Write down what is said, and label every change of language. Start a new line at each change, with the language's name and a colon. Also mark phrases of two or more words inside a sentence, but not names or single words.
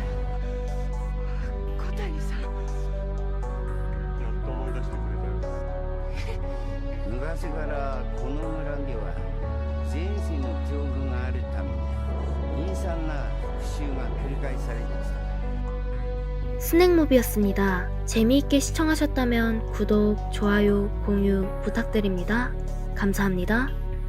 Japanese: 小谷さん。やっと思い出してくれたよ。昔からこの村には前世の記憶があるために陰惨な復讐が繰り返されました。
Korean: 스낵무비였습니다. 재미있게 시청하셨다면 구독, 좋아요, 공유 부탁드립니다. 감사합니다.